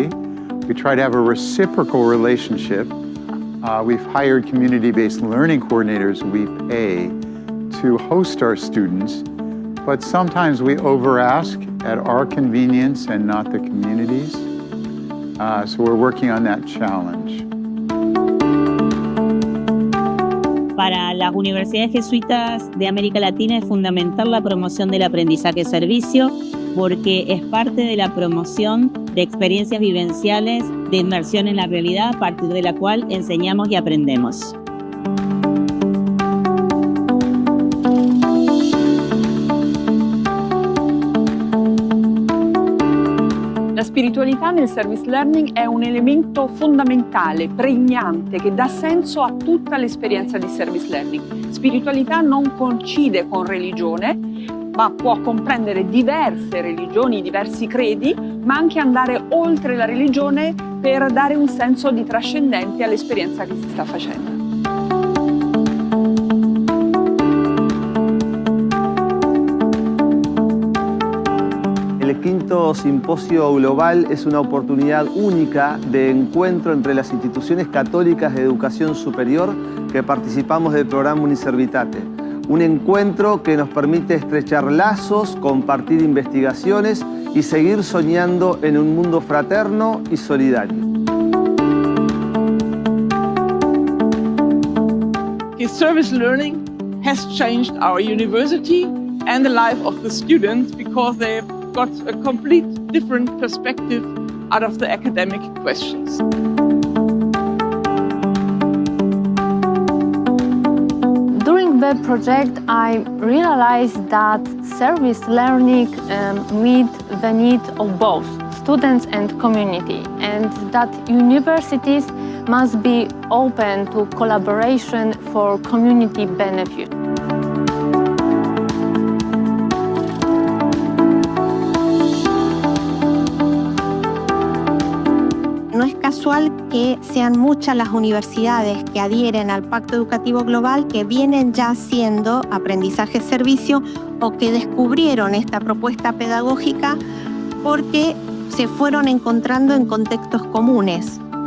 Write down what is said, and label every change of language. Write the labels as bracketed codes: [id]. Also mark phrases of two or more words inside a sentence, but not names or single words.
[en] We try to have a reciprocal relationship. We've hired community-based learning coordinators we pay to host our students, but sometimes we over-ask at our convenience and not the communities. So we're working on that challenge. [es] Para las universidades jesuitas de América Latina es fundamental la promoción del aprendizaje-servicio porque es parte de la promoción de experiencias vivenciales de inmersión en la realidad a partir de la cual enseñamos y aprendemos. [it] La spiritualità nel [en] service learning [it] è un elemento fondamentale, pregnante, che dà senso a tutta l'esperienza di [en] service learning. [it] Spiritualità non coincide con religione, ma può comprendere diverse religioni, diversi credi, ma anche andare oltre la religione per dare un senso di trascendente all'esperienza che si sta facendo. [es] quinto simposio global es una oportunidad única de encuentro entre las instituciones católicas de educación superior que participamos del programa UNISERVITATE. Un encuentro que nos permite estrechar lazos, compartir investigaciones y seguir soñando en un mundo fraterno y solidario. [en] Service learning has changed our university and the life of the students because they've got a complete different perspective out of the academic questions. During the project, I realized that service learning meets the need of both students and community, and that universities must be open to collaboration for community benefit. [es] No es casual que sean muchas las universidades que adhieren al Pacto Educativo Global que vienen ya haciendo aprendizaje-servicio o que descubrieron esta propuesta pedagógica porque se fueron encontrando en contextos comunes.